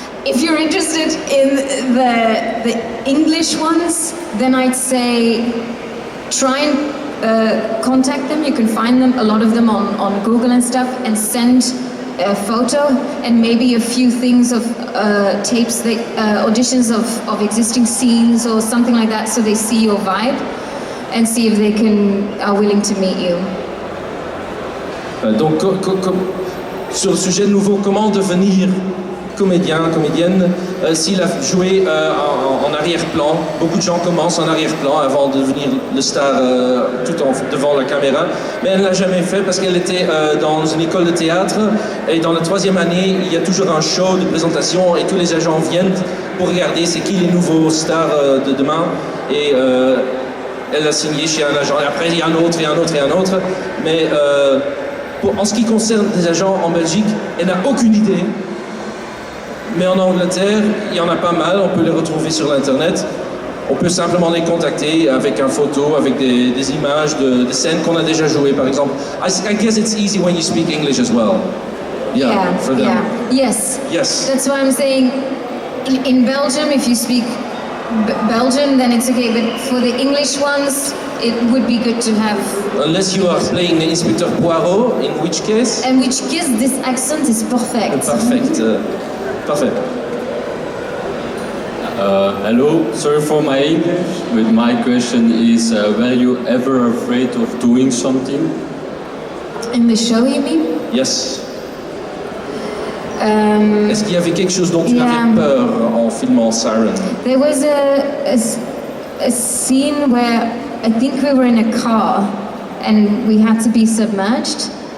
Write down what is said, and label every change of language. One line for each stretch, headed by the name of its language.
English: If you're interested in the English ones, then I'd say try and contact them. You can find them, a lot of them on Google and stuff, and send a photo and maybe a few things of tapes, auditions of existing scenes or something like that, so they see your vibe and see if they are willing to meet you.
French: Donc, sur le sujet de nouveau, comment devenir comédien, comédienne, s'il a joué en arrière-plan, beaucoup de gens commencent en arrière-plan avant de devenir le star devant la caméra, mais elle ne l'a jamais fait parce qu'elle était dans une école de théâtre et dans la 3e année, il y a toujours un show de présentation et tous les agents viennent pour regarder c'est qui les nouveaux stars de demain et elle a signé chez un agent et après il y a un autre et un autre et un autre, mais en ce qui concerne des agents en Belgique, elle n'a aucune idée. Mais en Angleterre, il y en a pas mal, on peut les retrouver sur l'internet. On peut simplement les contacter avec une photo, avec des images de scènes qu'on a déjà jouées, par exemple.
English: I guess it's easy when you speak English as well. Yeah, for them. Yeah. Yes. Yes. That's why I'm saying in Belgium, if you speak Belgian, then it's okay. But for the English ones, it would be good to have. Unless you are playing Inspector Poirot, in which case... In which case this accent is perfect. Perfect.
French: Parfait.
English: Hello, sorry for my English, but my question is, were you ever afraid of doing something? In the show, you mean? Yes.
French: Est-ce qu'il y avait quelque chose dont tu avais peur en filmant Siren?
English: There was a scene where I think we were in a car and we had to be submerged.